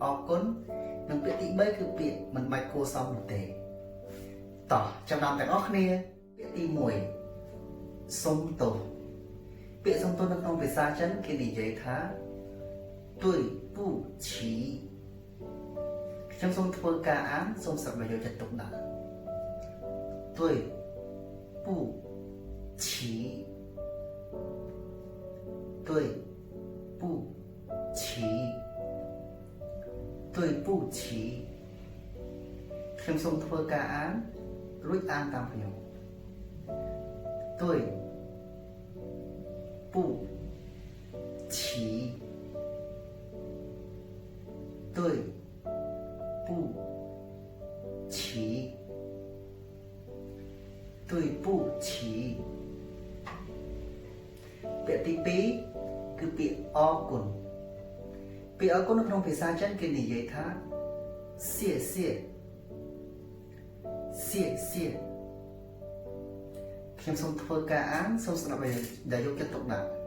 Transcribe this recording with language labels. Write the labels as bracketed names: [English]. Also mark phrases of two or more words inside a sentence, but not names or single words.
[Khmer] រគុណនិងពាក្យទី3គឺពាក្យមិនបាច់គួរសមនោះទេតោះចាប់តាមទាំងអស់គ្នាពាក្យទី1សុំទោសពាក្យសុំទោសនៅក្នុងភាសាចិនគេនិយាយថា对不起ខ្ញុំសូមធ្វើការអានសូមស្ដាប់យកចិត្តទុកដាក់ [Chinese] 对不起对不起 [Khmer] 对不起ខ្ញុំសូមធ្វើការអានរួចអានតាមខ្ញុំ [Chinese] 对不起对不起 [Khmer] 对不起ពាក្យទី2គឺពាក្យអរគុណពាក្យអរគុណនៅក្នុងភាសាចិនគេនិយាយថា [Chinese] 谢谢谢谢 [Khmer] ខ្ញុំសូមធ្វើការអានសូមស្ដាប់ដោយយកចិត្តទុកដាក់